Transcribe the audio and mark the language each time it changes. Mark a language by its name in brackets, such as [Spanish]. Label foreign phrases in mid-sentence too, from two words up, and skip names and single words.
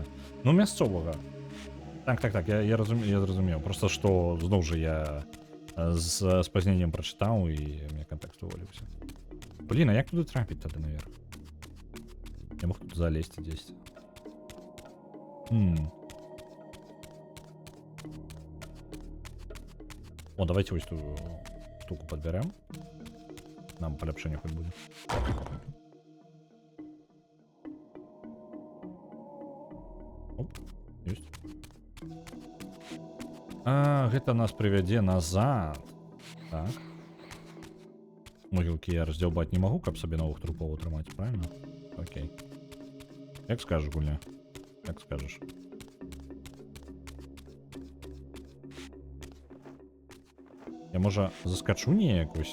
[Belarusian] Ну, мясцовага. Так, я зразумеў. Просто што зноў жа я з спазненнем прачытаў і мне кантэкст уволіўся. Блін, а як туды трапіць тады наверх? Я мог тут залезці дзесьці. [Russian] О, давайте ось ту штуку подберем. Нам полепшение хоть будет. Оп, есть. [Belarusian] А, гэта нас прывядзе назад. Так. Могілкі я раздзяўбаць не магу, каб сабе новых трупоў атрымаць, правильно? Окей. Як скажешь, гульня? Як скажешь. Я, можа, заскачу неяк ось.